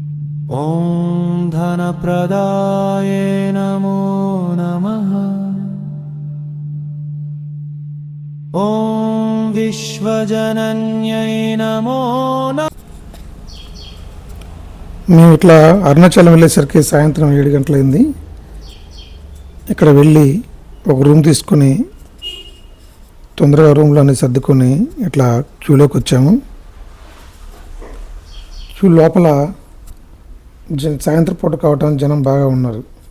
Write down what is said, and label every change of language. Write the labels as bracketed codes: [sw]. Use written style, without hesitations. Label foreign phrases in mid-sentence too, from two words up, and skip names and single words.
[sa] ॐ धनप्रदाय नमो नमः. ॐ विश्वजनन्यै नमो नमः। [te] మేము ఇట్లా అరుణాచలం వెళ్ళేసరికి సాయంత్రం 7 గంటలైంది. ఇక్కడ వెళ్ళి ఒక రూమ్ తీసుకొని తొందరగా రూమ్లో అన్ని సర్దుకొని ఇట్లా క్యూలోకి వచ్చాము. క్యూ లోపల సాయంత్రం పూట కావటం జనం బాగా ఉన్నారు.